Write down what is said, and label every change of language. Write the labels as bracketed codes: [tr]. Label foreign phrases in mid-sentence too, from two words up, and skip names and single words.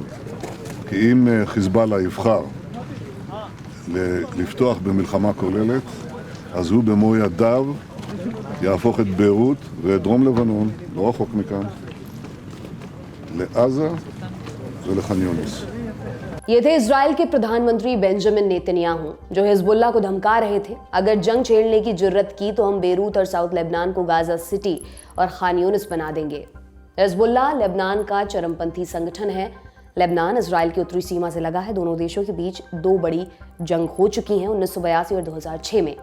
[he] כי אם חיזבאללה יבחר לפתוח במלחמה כוללת, אז הוא במו ידיו יהפוך את ביירות ואת דרום לבנון, לא רחוק מכאן, לעזה ולח'אן יונס. [hi] ये थे इजराइल के प्रधानमंत्री बेंजामिन नेतन्याहू, जो हिजबुल्लाह को धमका रहे थे, अगर जंग छेड़ने की जुर्रत की तो हम बेरूत और साउथ लेबनान को गाजा सिटी और खान यूनिस बना देंगे। हिजबुल्लाह लेबनान का चरमपंथी संगठन है। लेबनान इजराइल की उत्तरी सीमा से लगा है। दोनों देशों के बीच दो बड़ी जंग हो चुकी हैं 1982 और 2006 में।